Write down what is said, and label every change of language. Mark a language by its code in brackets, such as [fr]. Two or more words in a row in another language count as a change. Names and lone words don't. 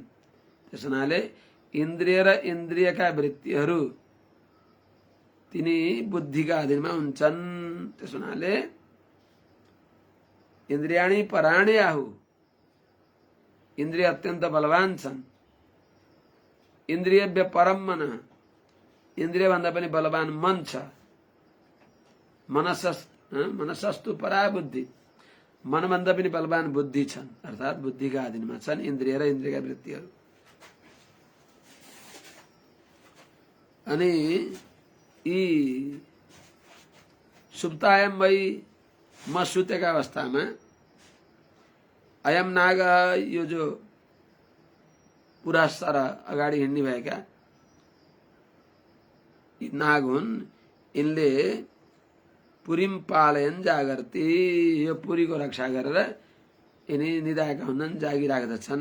[ne] त्यस हुनाले इन्द्रिय र इन्द्रियका वृत्तिहरू तिनी बुद्धिका अधीनमा हुन्छन्। त्यस हुनाले [sa] इन्द्रियाणी पराणी आहु, [ne] इन्द्रिय अत्यन्त बलवान छन्। [sa] इन्द्रियव्य परम मन, [ne] इन्द्रिय भन्दा पनि बलवान मन छ। [sa] मनसस्तु परा बुद्धि, [ne] मन भन्दा पनि बलवान बुद्धि छन्, अर्थात् बुद्धिका अधीनमा छन् इन्द्रिय र इन्द्रियका वृत्तिहरू। अनि यी [sa] सुप्तायाम वै, [ne] म सुतेका अवस्थामा, [sa] अयम नाग, [ne] यो जो पुरा सारा अगाडि हिँड्ने भएका नाग हुन्, यिनले [sa] पुरीम पालयन जागर्ती, [ne] यो पुरीको रक्षा गरेर यिनी निदाएका हुन्छन्, जागिराख्दछन्।